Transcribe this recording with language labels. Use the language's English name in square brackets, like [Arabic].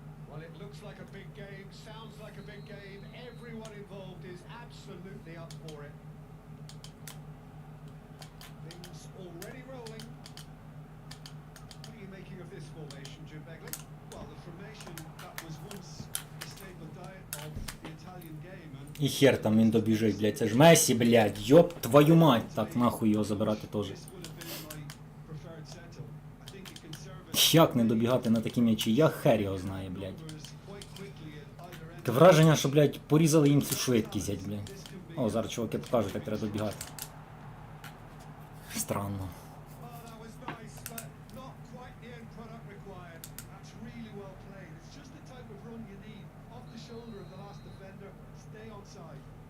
[English] Well, it looks like a big game, sounds like a big game. Everyone involved is absolutely up for it. Things already rolling. What are you making of this formation, Jim Begley? Well, the formation that was once the staple diet of the Italian game. And [Ukrainian] І хер там він добіжить, блядь. Це ж Месі, блядь. Йоп твою мать. Так, нахуй його забирати теж. [English] this would have been my preferred setup. I think it can serve [Ukrainian] Як не добігати на такі м'ячі? Я хер його знаю, блядь. [English] quite quickly at either end. [Ukrainian] Таке враження, що, блядь, порізали їм цю швидкість, блядь. О, зараз чуваки покажуть, як треба добігати. [Russian] Странно. [English] Oh, that was nice, but not quite the end product required. That's really well played. It's just the type of run you need. Off the shoulder of the last defender, stay onside.